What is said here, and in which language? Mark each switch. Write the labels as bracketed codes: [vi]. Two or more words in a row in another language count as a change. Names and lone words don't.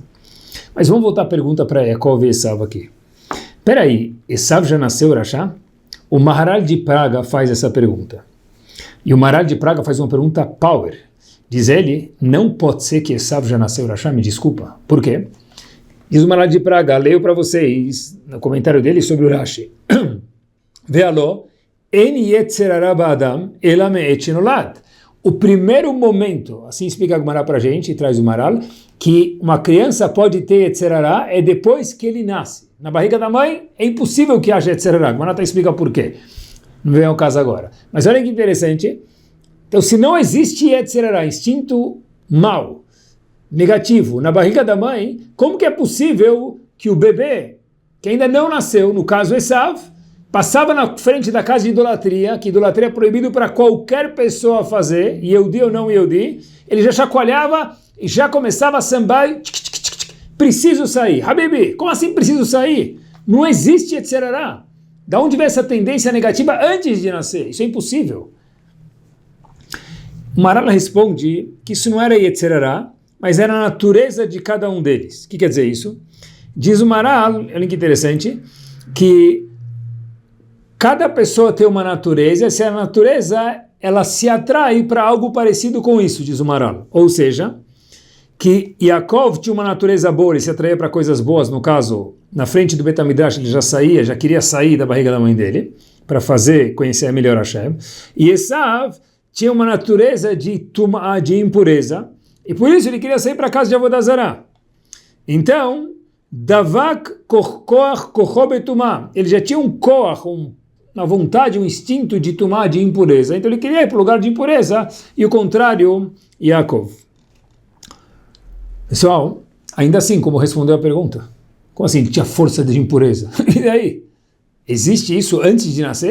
[pt] Mas vamos voltar a pergunta para Yaakov e Esav aqui. Peraí, Esav já nasceu Rasha? O Maharal de Praga faz essa pergunta. E o Maharal de Praga faz uma pergunta power. Diz ele, não pode ser que Esav já nasceu Rasha, me desculpa. Por quê? Diz o Maharal de Praga, leio para vocês, no comentário dele sobre o Rashi. [he] ואילו אין יצר הרע באדם אלא מעת שנולד. [pt] O primeiro momento, assim explica a Gemara para a gente, e traz o Maharal, que uma criança pode ter [he] יצר הרע [pt] é depois que ele nasce. Na barriga da mãe é impossível que haja [he] יצר הרע. [pt] A Gemara explica por quê. Não vem ao caso agora. Mas olha que interessante. Então, se não existe [he] יצר הרע, [pt] instinto mau, negativo, na barriga da mãe, como que é possível que o bebê, que ainda não nasceu, no caso Esav, passava na frente da casa de idolatria, que idolatria é proibido para qualquer pessoa fazer, Yehudi ou não Yehudi, ele já chacoalhava e já começava a sambar, preciso sair. Habibi, como assim preciso sair? Não existe [he] יצר הרע. [pt] Da onde vem essa tendência negativa antes de nascer? Isso é impossível. O Maharal responde que isso não era [he] יצר הרע, [pt] mas era a natureza de cada um deles. O que quer dizer isso? Diz o Maharal, olha que interessante, que cada pessoa tem uma natureza, e essa natureza ela se atrai para algo parecido com isso, diz o Maharal. Ou seja, que Yaakov tinha uma natureza boa, ele se atraía para coisas boas, no caso, na frente do [he] בית המדרש [pt] ele já queria sair da barriga da mãe dele, para conhecer melhor Hashem. E Esav tinha uma natureza de impureza, e por isso ele queria sair para a casa de [he] עבודה זרה. Então, דבק כח כחו בטומאה, [pt] ele já tinha um koach, uma vontade, um instinto de tumá, de impureza. Então ele queria ir para o lugar de impureza, e o contrário, Yaakov. Pessoal, ainda assim, como respondeu a pergunta? Como assim ele tinha força de impureza? E daí? Existe isso antes de nascer?